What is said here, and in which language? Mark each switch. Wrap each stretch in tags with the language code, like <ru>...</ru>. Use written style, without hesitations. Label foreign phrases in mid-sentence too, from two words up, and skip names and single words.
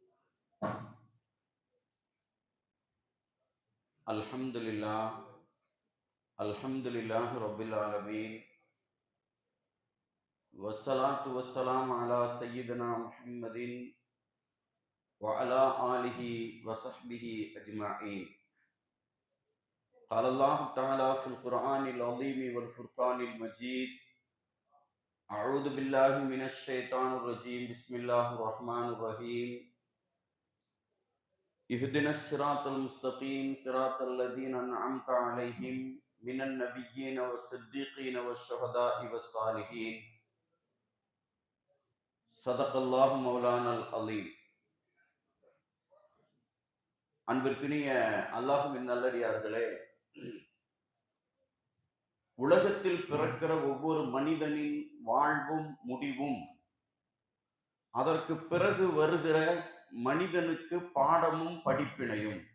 <ar>الحمد لله الحمد لله رب العالمين والصلاة والسلام على سيدنا محمد و على آله و صحبه أجمعين. قال الله تعالى في القرآن العظيم والفرقان المجيد أعوذ بالله من الشيطان الرجيم بسم الله الرحمن الرحيم اهدنا الصراط المستقيم صراط الذين أنعمت عليهم من النبيين والصديقين والشهداء والصالحين صدق الله مولانا العظيم.</ar> <ta>அன்பிற்கினிய அல்லாஹ்வின் நல்லடியார்களே, உலகத்தில் பிறக்கிற ஒவ்வொரு மனிதனின் வாழ்வும் முடிவும் அதற்கு பிறகு வருகிற மனிதனுக்கு பாடமும் படிப்பினையும்.</ta>